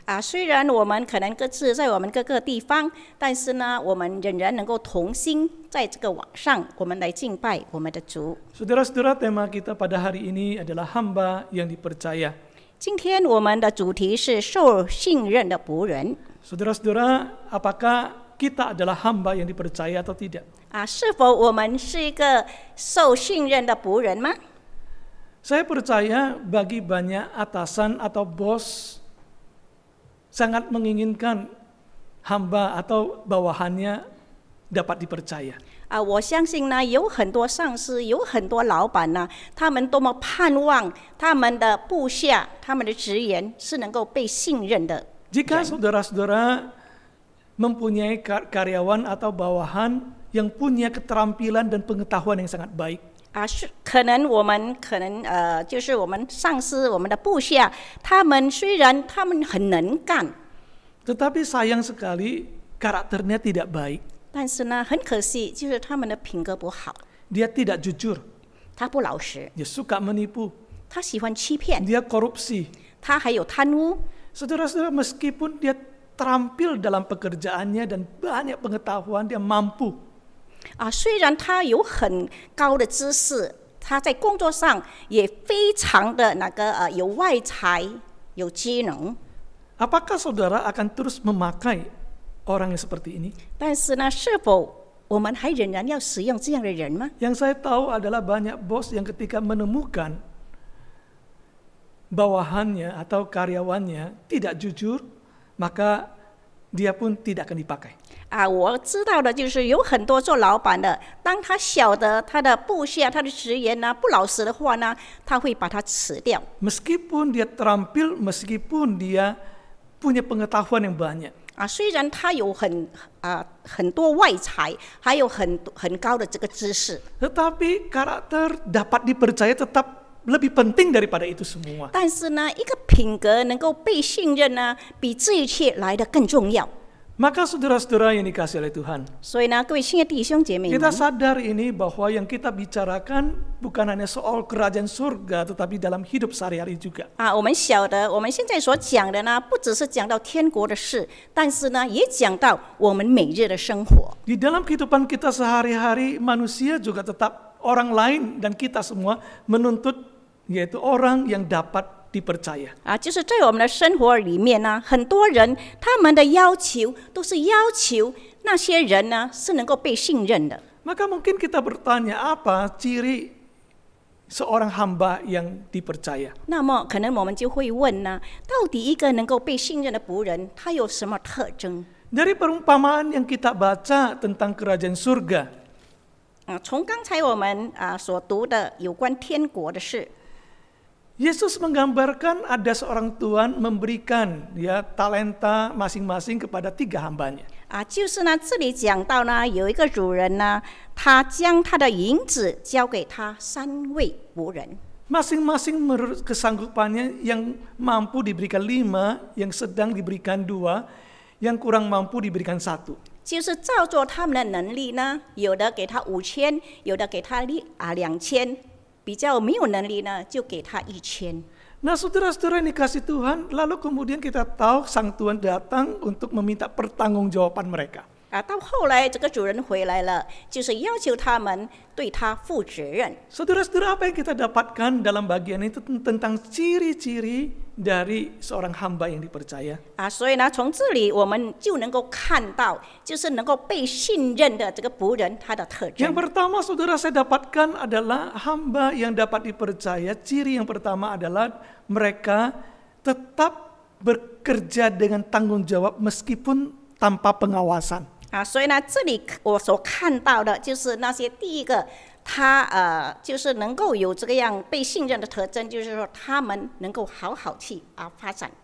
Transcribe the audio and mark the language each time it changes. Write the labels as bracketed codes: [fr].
[zh] 虽然我们可能各自在我们各个地方，但是呢，我们仍然能够同心在这个网上，我们来敬拜我们的主。 [id] Saudara-saudara, tema kita pada hari ini adalah hamba yang dipercaya. [zh] 今天我们的主题是受信任的仆人。 [id] Saudara-saudara, apakah kita adalah hamba yang dipercaya atau tidak? [zh] 是否我们是一个受信任的仆人吗？ [id] Saya percaya bagi banyak atasan atau bos sangat menginginkan hamba atau bawahannya dapat dipercaya. [zh] 我相信呢，有很多上司，有很多老板呢，他们多么盼望他们的部下、他们的职员是能够被信任的。 [id] Jika saudara-saudara mempunyai karyawan atau bawahan yang punya keterampilan dan pengetahuan yang sangat baik, [zh] 是可能我们就是我们上司、我们的部下，他们虽然他们很能干， [id] tetapi sayang sekali karakternya tidak baik. [zh] 但是呢，很可惜，就是他们的品格不好， [id] Dia tidak jujur, [zh] 他不老实， [id] dia suka menipu, [zh] 他喜欢欺骗， [id] dia korupsi. [zh] 他还有贪污。 [id] Saudara-saudara, meskipun dia terampil dalam pekerjaannya dan banyak pengetahuan, dia mampu. [zh] 虽然他有很高的知识，他在工作上也非常的有外才、有技能。 [id] Apakah saudara akan terus memakai orang yang seperti ini? [zh] 但是呢，是否我们还仍然要使用这样的人吗？ [id] Yang saya tahu adalah banyak bos yang ketika menemukan bawahannya atau karyawannya tidak jujur, maka dia pun tidak akan dipakai. [zh] 我知道的就是有很多做老板的，当他晓得他的部下、他的职员呢不老实的话呢，他会把他辞掉。 [id] Meskipun dia terampil, meskipun dia punya pengetahuan yang banyak. [zh] 虽然他有很多外才，还有很高的这个知识， [id] Tetapi karakter dapat dipercaya tetap lebih penting daripada itu semua. [zh] 但是呢，一个品格能够被信任呢，比这一切来得更重要。 [id] Maka saudara-saudara yang dikasihi oleh Tuhan, [zh] 所以呢，各位亲爱的弟兄姐妹们， [id] kita sadar ini bahwa yang kita bicarakan bukan hanya soal kerajaan surga, tetapi dalam hidup sehari-hari juga. [zh] 我们晓得，我们现在所讲的呢，不只是讲到天国的事，但是呢，也讲到我们每日的生活。 [id] Di dalam kehidupan kita sehari-hari, manusia juga tetap orang lain dan kita semua menuntut yaitu orang yang dapat dipercaya. [zh] 就是在我们的生活里面呢，很多人他们的要求都是要求那些人呢是能够被信任的。 [id] Maka mungkin kita bertanya, apa ciri seorang hamba yang dipercaya? [zh] 那么可能我们就会问呢，到底一个能够被信任的仆人，他有什么特征？ [id] Dari perumpamaan yang kita baca tentang kerajaan surga, [zh] 从刚才我们所读的有关天国的事， [id] Yesus menggambarkan ada seorang tuan memberikan talenta masing-masing kepada 3 hambanya. [zh] 就是呢，这里讲到呢，有一个主人呢，他将他的银子交给他3位仆人。 [id] Masing-masing menurut kesanggupannya, yang mampu diberikan 5, yang sedang diberikan 2, yang kurang mampu diberikan 1. [zh] 就是照着他们的能力呢，有的给他5000，有的给他2000。比较没有能力呢，就给他1000。 [id] Nah, saudara-saudara yang dikasih Tuhan, lalu kemudian kita tahu sang Tuhan datang untuk meminta pertanggungjawaban mereka. [zh] 到后来这个主人回来了，就是要求他们对他负责任。 [id] Saudara-saudara, apa yang kita dapatkan dalam bagian itu tentang ciri-ciri dari seorang hamba yang dipercaya? [zh] 所以呢，从这里我们就能够看到，就是能够被信任的这个仆人他的特征。 [id] Yang pertama, saudara, saya dapatkan adalah hamba yang dapat dipercaya. Ciri yang pertama adalah mereka tetap bekerja dengan tanggung jawab meskipun tanpa pengawasan. [zh] 所以呢，这里我所看到的就是那些第一个，他就是能够有这个样被信任的特征，就是说他们能够好好去发展。